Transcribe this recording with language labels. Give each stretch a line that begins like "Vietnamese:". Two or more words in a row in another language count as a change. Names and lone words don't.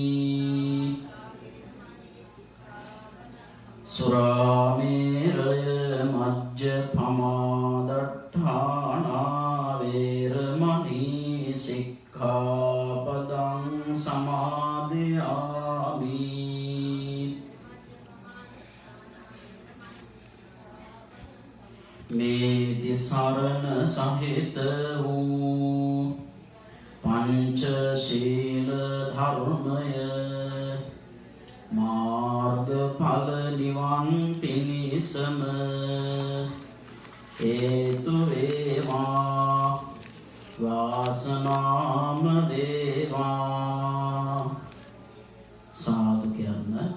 Pali: Surāmeraya majjapamādatthāna veramani sikkhapadam samādhiyāmi
Sinhala: මේදි සරණ සහිත වූ පංචශීල ධර්මය මාර්ගඵල නිවන් පිණිසම හේතු වේවා වාසනාම වේවා සාදු කියන්න